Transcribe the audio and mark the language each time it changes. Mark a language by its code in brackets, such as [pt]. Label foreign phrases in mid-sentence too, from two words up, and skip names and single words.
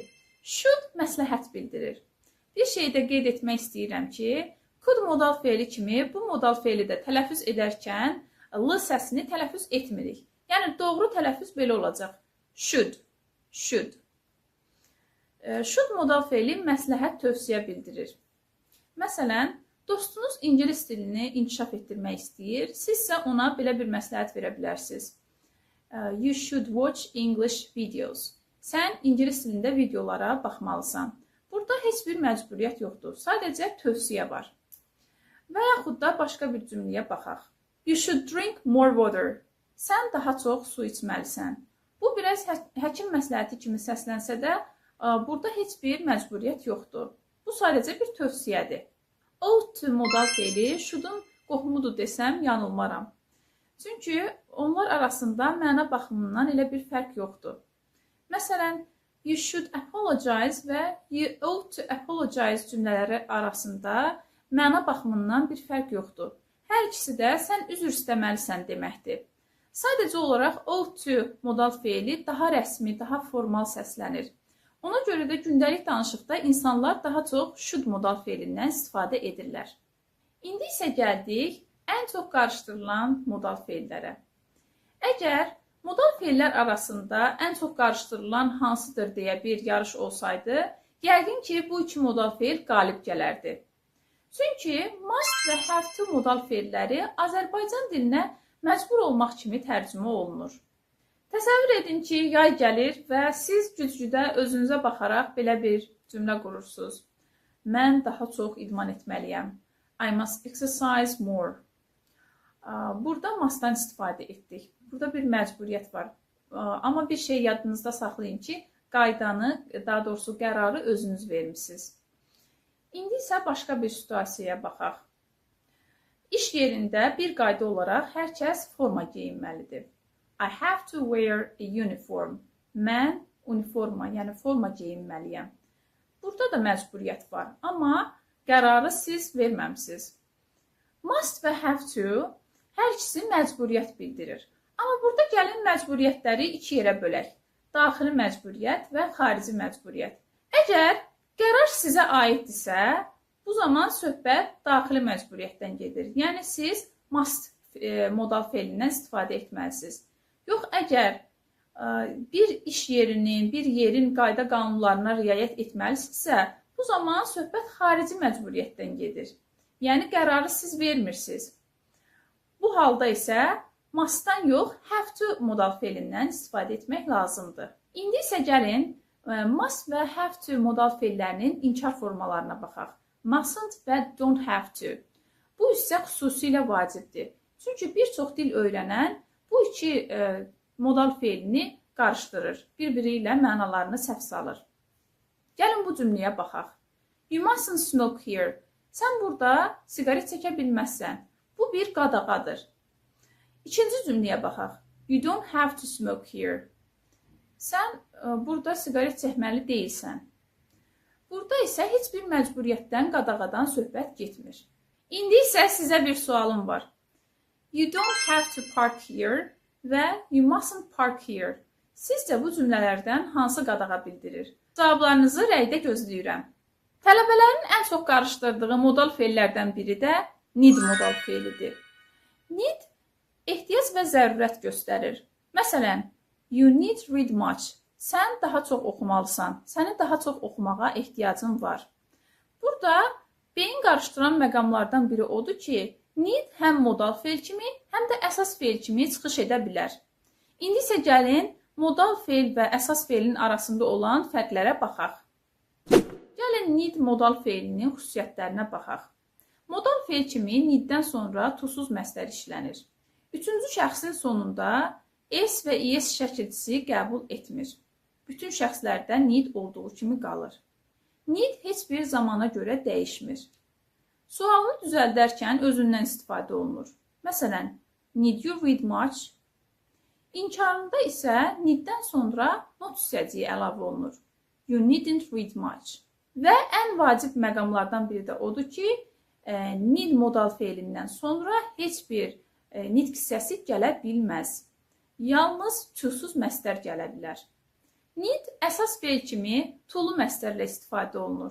[az] Should məsləhət bildirir. Bir şeydə qeyd etmək istəyirəm ki, could modal feili kimi bu modal feili də tələffüz edərkən l səsini tələffüz etmirik. Yəni, doğru tələffüz belə olacaq. Should, should. Should modal feili məsləhət tövsiyə bildirir. Məsələn, dostunuz ingilis dilini inkişaf etdirmək istəyir, siz isə ona belə bir məsləhət verə bilərsiniz. [en] You should watch English videos. [az] Sən ingilis dilində videolara baxmalısan. Burada heç bir məcburiyyət yoxdur, sadəcə tövsiyə var. Və yaxud da başqa bir cümləyə baxaq. [en] You should drink more water. [az] Sən daha çox su içməlisən. Bu, biraz həkim məsləhəti kimi səslənsə də, burada heç bir məcburiyyət yoxdur. Bu, sadəcə bir tövsiyədir. [en] Ought to [az] modal feili should'un qohumudur desəm, yanılmaram. Çünki onlar arasında məna baxımından elə bir fərq yoxdur. Məsələn, [en] you should apologize [az] və [en] you ought to apologize [az] cümlələri arasında məna baxımından bir fərq yoxdur. Hər ikisi də sən üzr istəməlisən deməkdir. Sadəcə olaraq [en] ought to [az] modal feili daha rəsmi, daha formal səslənir. Ona görə də gündəlik danışıqda insanlar daha çox should modal feilindən istifadə edirlər. İndi isə gəldik ən çox qarışdırılan modal feillərə. Əgər modal feillər arasında ən çox qarışdırılan hansıdır deyə bir yarış olsaydı, yəqin ki, bu iki modal feil qalib gələrdi. Çünki must və [en] have to [az] modal feilləri Azərbaycan dilinə məcbur olmaq kimi tərcümə olunur. Təsəvvür edin ki, yay gəlir və siz güzgüdə özünüzə baxaraq belə bir cümlə qurursunuz. Mən daha çox idman etməliyəm. [en] I must exercise more. [az] Burada mustdan istifadə etdik. Burada bir məcburiyyət var. Amma bir şey yadınızda saxlayın ki, qaydanı, daha doğrusu qərarı özünüz vermişsiniz. İndi isə başqa bir situasiyaya baxaq. İş yerində bir qayda olaraq hər kəs forma geyinməlidir. [en] I have to wear a uniform. [az] Mən uniforma, yəni forma geyinməliyəm. Burada da məcburiyyət var, amma qərarı siz verməmsiniz. Must və [en] have to [az] hər ikisi məcburiyyət bildirir. Amma burada gəlin məcburiyyətləri iki yerə bölək. Daxili məcburiyyət və xarici məcburiyyət. Əgər qərar sizə aiddirsə, bu zaman söhbət daxili məcburiyyətdən gedir. Yəni siz must modal feilindən istifadə etməlisiniz. Yox, əgər bir iş yerinin, bir yerin qayda qanunlarına riayət etməlisinizsə, bu zaman söhbət xarici məcburiyyətdən gedir. Yəni qərarı siz vermirsiniz. Bu halda isə mustdan yox, [en] have to [az] modal feilindən istifadə etmək lazımdır. İndi isə gəlin must və [en] have to [az] modal feillərinin inkar formalarına baxaq. [en] Mustn't və don't have to. [az] Bu isə xüsusilə vacibdir. Çünki bir çox dil öyrənən bu iki modal feilini qarışdırır, bir-biri ilə mənalarını səhv salır. Gəlin bu cümləyə baxaq. [en] You mustn't smoke here. [az] Sən burada siqaret çəkə bilməzsən. Bu bir qadağadır. İkinci cümləyə baxaq. [en] You don't have to smoke here. [az] Sən burada siqaret çəkməli deyilsən. Burada isə heç bir məcburiyyətdən, qadağadan söhbət getmir. İndi isə sizə bir sualım var. [en] You don't have to park here və you mustn't park here. [az] Sizcə bu cümlələrdən hansı qadağa bildirir? Cavablarınızı rəydə gözləyirəm. Tələbələrin ən çox qarışdırdığı modal feillərdən biri də need modal feilidir. Need ehtiyac və zərurət göstərir. Məsələn, [en] you need read much. [az] Sən daha çox oxumalısan. Sənin daha çox oxumağa ehtiyacın var. Burada beyin qarışdıran məqamlardan biri odur ki, need həm modal feil kimi, həm də əsas feil kimi çıxış edə bilər. İndi isə gəlin modal feil və əsas feilin arasında olan fərqlərə baxaq. Gəlin need modal feilinin xüsusiyyətlərinə baxaq. Modal feil kimi needdən sonra to-suz məstər işlənir. Üçüncü şəxsin sonunda s və es şəkilçisi qəbul etmir. Bütün şəxslərdə need olduğu kimi qalır. Need heç bir zamana görə dəyişmir. Sualını düzəldərkən özündən istifadə olunur. Məsələn, [en] need you read much? [az] İnkarında isə needdən sonra not hissəciyi əlavə olunur. [en] You needn't read much. [az] Və ən vacib məqamlardan biri də odur ki, need modal feilindən sonra heç bir need hissəsi gələ bilməz. Yalnız to-suz məstər gələ bilər. Need əsas feil kimi to-lu məstərlə istifadə olunur.